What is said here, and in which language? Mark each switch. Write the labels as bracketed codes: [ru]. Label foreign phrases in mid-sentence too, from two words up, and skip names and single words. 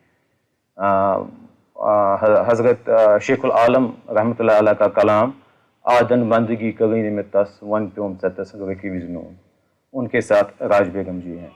[hi] हज़रत शेखुल आलम रहमतुल्लाह अलैह का कलाम [ks] आदन बंदगी कगीन में तस वन प्योम तस विजनो, [hi] उनके साथ राज बेगम जी हैं।